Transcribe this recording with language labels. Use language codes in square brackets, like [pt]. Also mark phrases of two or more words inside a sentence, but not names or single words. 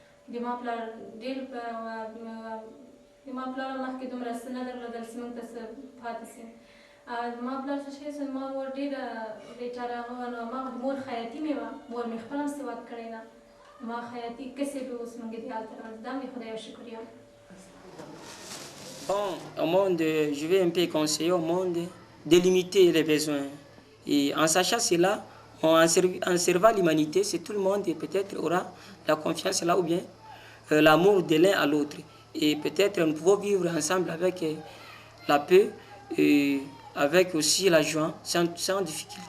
[ps] دما پلار ډېر دما پلار مخکې دومره څه نه درلودل چې موږ ته څه پاتې شي زما پلار څه شی زما مور ډېره بېچاره هغه نو ما مور خیاطي مې وه مور مې خپله هم سواد کړی ده ما خیاطي کسب به اوس موږ دې هلته دا مې خدای شکریه. [fr] Bon, au monde, je vais un peu conseiller au monde de limiter les besoins. Et en sachant cela, en servant l'humanité, c'est tout le monde et peut-être aura la confiance là ou bien l'amour de l'un à l'autre. Et peut-être nous pouvons vivre ensemble avec la paix et avec aussi la joie, sans difficulté.